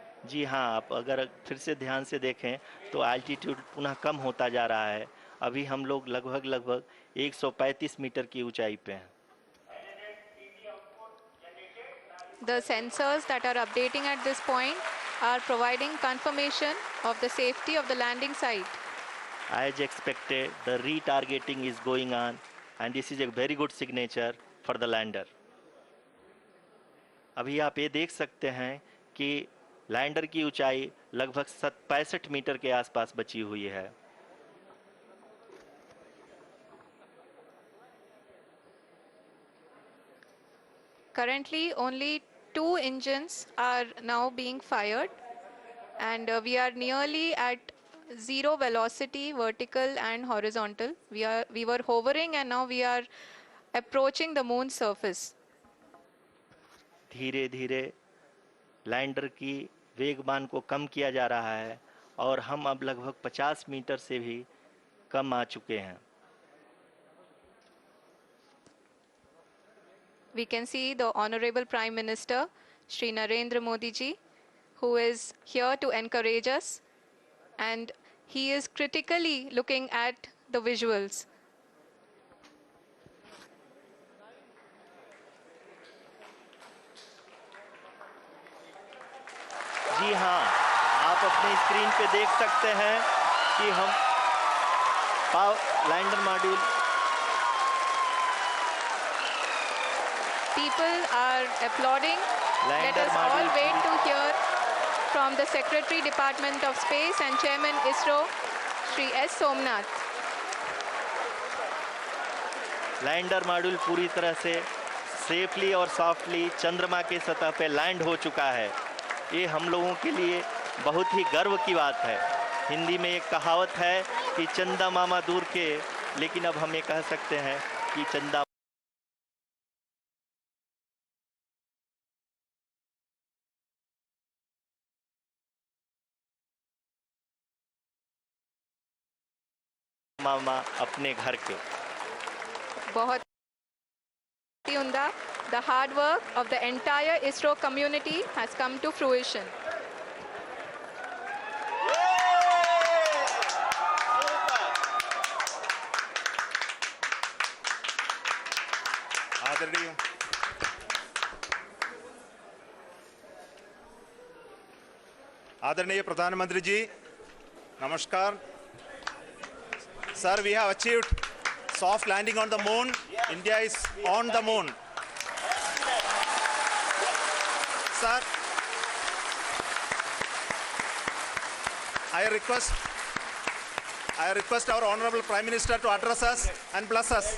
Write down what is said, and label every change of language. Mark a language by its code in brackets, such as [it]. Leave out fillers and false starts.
[hi] जी हाँ, आप अगर फिर से ध्यान से देखें तो एल्टीट्यूड पुनः कम होता जा रहा है। अभी हम लोग लगभग 135 मीटर की ऊंचाई पे हैं। [en] The sensors that are updating at this point are providing confirmation of the safety of the landing site. As expected, the retargeting is going on, and this is a very good signature for the lander. [hi] अभी आप ये देख सकते हैं कि lander की ऊंचाई लगभग 65 मीटर के आसपास बची हुई है। [en] Currently, only 2 engines are now being fired, and we are nearly at zero velocity, vertical and horizontal. We were hovering, and now we are approaching the moon's surface. [hi] धीरे धीरे लैंडर की वेगमान को कम किया जा रहा है और हम अब लगभग 50 मीटर से भी कम आ चुके हैं। [en] We can see the Honorable Prime Minister, Shri Narendra Modi ji, who is here to encourage us, and he is critically looking at the visuals. [hi] जी हाँ, आप अपने स्क्रीन पे देख सकते हैं कि हम lander module [en] People are applauding. Let us all wait to hear from the Secretary Department of Space and Chairman ISRO, Shri S. Somnath. [hi] Lander module पूरी तरह से सेफली और सॉफ्टली चंद्रमा के सतह पे लैंड हो चुका है। ये हम लोगों के लिए बहुत ही गर्व की बात है। हिंदी में एक कहावत है कि चंदा मामा दूर के, लेकिन अब हम ये कह सकते हैं कि चंदा मामा अपने घर के। बहुत ही उम्दा. [en] The hard work of the entire ISRO community has come to fruition. [hi] आदरणीय प्रधानमंत्री जी, नमस्कार। [en] Sir, we have achieved soft landing on the moon. India is on the moon. Sir, I request our Honorable Prime Minister to address us and bless us.